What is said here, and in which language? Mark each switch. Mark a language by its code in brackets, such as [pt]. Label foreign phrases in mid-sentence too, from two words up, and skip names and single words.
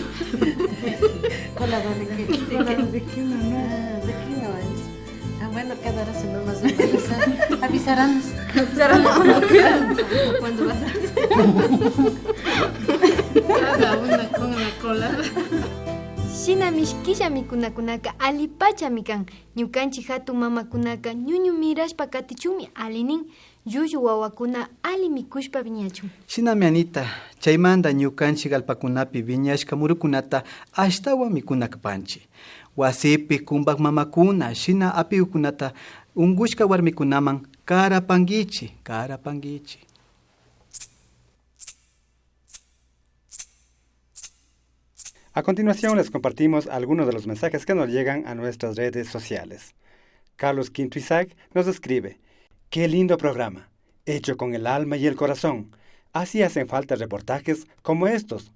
[es] ¿Colada de qué? ¿Colada de qué no? ¿De qué no es? Bueno, quedará si no nos embarazar. Avisarán. ¿Cuándo vas a hacer? Cada una con la colada. [qu] Shina mishkilla mikunakunaka alipachami kan. Ñukanchik hatun mamakunaka ñuñu mirashpa katichumi alinin. Yuyu wawakuna ali mikushpa viñachun. Shinami Anita, chaymanta ñukanchik allpakunapi viñashka murukunata ashtawan mikunakpanchik. Wasipi kumbak mamakuna shina apiyukunata ungushka warmikunaman Carapanguichi, carapanguichi. [es] A continuación les compartimos algunos de los mensajes que nos llegan a nuestras redes sociales. Carlos Quinto Isaac nos escribe: ¡Qué lindo programa! Hecho con el alma y el corazón. Así hacen falta reportajes como estos.